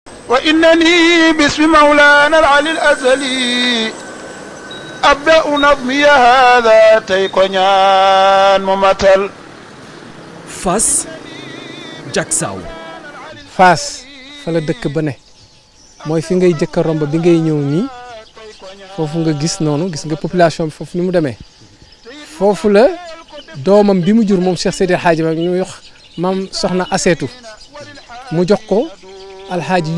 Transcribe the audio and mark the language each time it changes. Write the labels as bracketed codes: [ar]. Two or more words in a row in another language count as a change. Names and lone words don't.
[ar] وإنني باسم مولانا العلي الأزلي أبدأ نظمي هذا تيكونيان ممثل [wo] Fass Jaksaaw. Fass fa la dëkk ba ne mooy fi ngay jëkk a romb bi ngay ñëw nii foofu nga gis noonu gis nga population bi foofu ni mu demee foofu la doomam bi mu jur moom Cheikh Seydi El Hadji Malick ñu yox maam soxna Aseetu mu jox ko alxaaji